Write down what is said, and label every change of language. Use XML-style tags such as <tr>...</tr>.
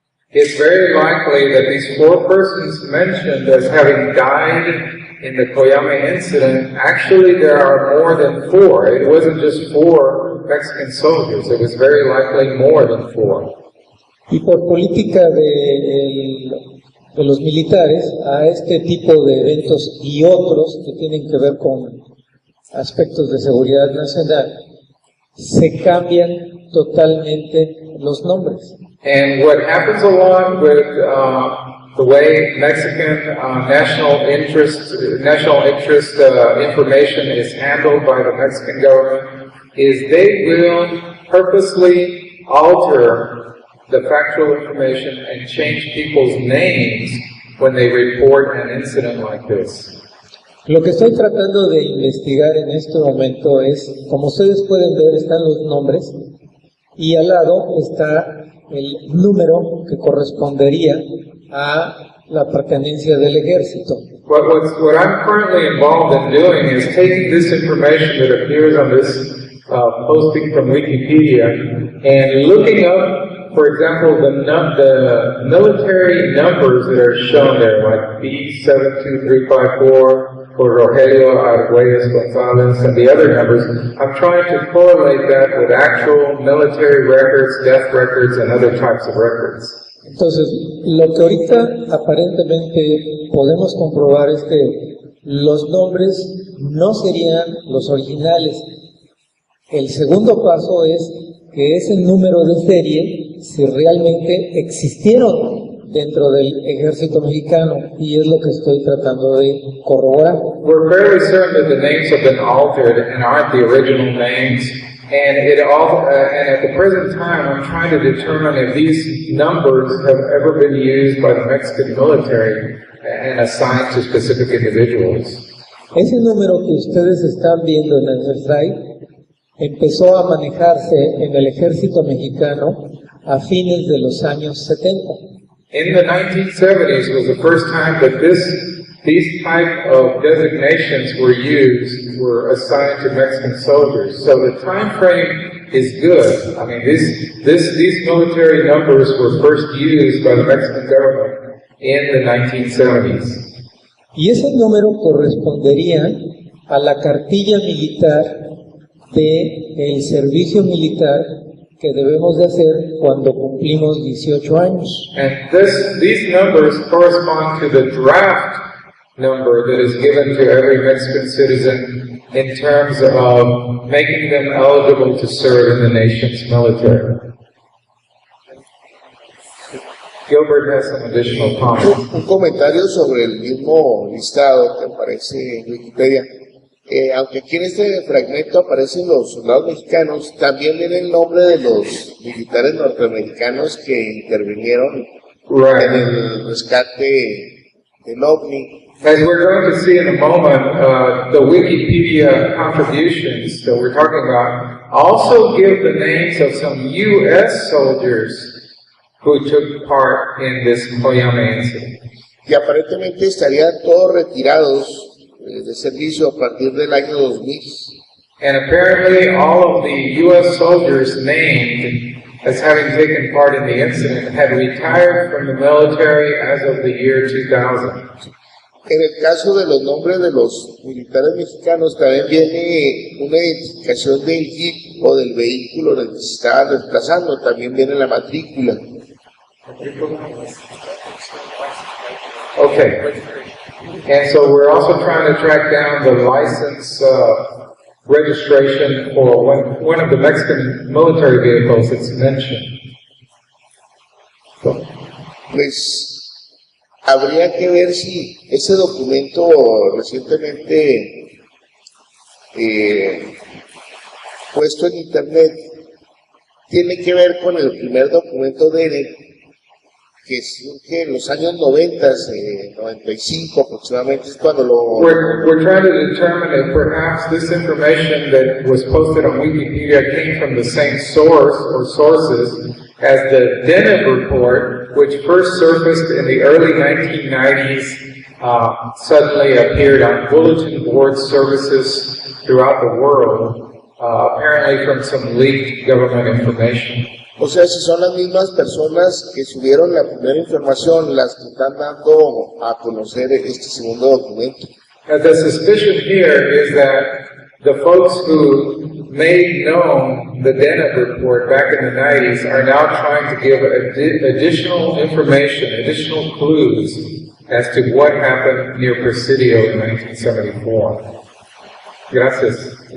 <en>It's very likely that these 4 persons mentioned as having died in the Coyame incident, actually there are more than 4. It wasn't just 4 Mexican soldiers, it was very likely more than 4.</en> <es>Y por política de los militares, a este tipo de eventos y otros que tienen que ver con aspectos de seguridad nacional, se cambian totalmente los nombres.</es> <en>And what happens a lot with the way Mexican national interest information is handled by the Mexican government is they will purposely alter the factual information and change people's names when they report an incident like this.</en> <es>Lo que estoy tratando de investigar en este momento es, como ustedes pueden ver, están los nombres y al lado está el número que correspondería a la pertenencia del ejército.</es> <en>What I'm currently involved in doing is taking this information that appears on this posting from Wikipedia and looking up, for example, the military numbers that are shown there, like B72354, for Rogelio Arguelles Gonzalez, and the other numbers. I'm trying to correlate that with actual military records, death records, and other types of records.</en> <es>Entonces, lo que ahorita aparentemente podemos comprobar es que los nombres no serían los originales. El segundo paso es que ese número de serie, si realmente existieron dentro del ejército mexicano y es lo que estoy tratando de corroborar.</es> <en>We're fairly certain that the names have been altered and aren't the original names. And and at the present time, I'm trying to determine if these numbers have ever been used by the Mexican military and assigned to specific individuals.</en> <es>Ese número que ustedes están viendo en el slide empezó a manejarse en el ejército mexicano a fines de los años 70.</es> <en>In the 1970s was the first time that these type of designations were assigned to Mexican soldiers. So the time frame is good. I mean, these military numbers were first used by the Mexican government in the 1970s.</en> <es>Y ese número correspondería a la cartilla militar del servicio militar que debemos de hacer cuando cumplimos 18 años.</es> <en>And these numbers correspond to the draft number that is given to every Mexican citizen in terms of making them eligible to serve in the nation's military. Gilbert has some additional comments.</en> <es>Un comentario sobre el mismo listado que aparece en Wikipedia. Aunque aquí en este fragmento aparecen los soldados mexicanos, también viene el nombre de los militares norteamericanos que intervinieron en el rescate del OVNI.</es> <en>As we're going to see in a moment, the Wikipedia contributions that we're talking about also give the names of some U.S. soldiers who took part in this Coyame incident.</en> <es>Y aparentemente estarían todos retirados de servicio a partir del año 2000.</es> <en>And apparently all of the U.S. soldiers named as having taken part in the incident had retired from the military as of the year 2000.</en> <es>En el caso de los nombres de los militares mexicanos también viene una identificación del jeep o del vehículo en el que se estaban desplazando, también viene la matrícula.</es> <en>Okay. And so we're also trying to track down the license registration for one of the Mexican military vehicles that's mentioned. So.</en> <es>Pues habría que ver si ese documento recientemente puesto en internet tiene que ver con el primer documento de él, que surge en los años 90, 95 aproximadamente, es cuando lo...</es> <en>We're trying to determine if perhaps this information that was posted on Wikipedia came from the same source or sources as the Deneb report, which first surfaced in the early 1990s, suddenly appeared on bulletin board services throughout the world, apparently from some leaked government information.</en> <es>O sea, si son las mismas personas que subieron la primera información las que están dando a conocer este segundo documento.</es> <en>The suspicion here is that the folks who made known the Deneb report back in the 90s are now trying to give additional information, additional clues as to what happened near Presidio in 1974.</en> <es>Gracias.</es>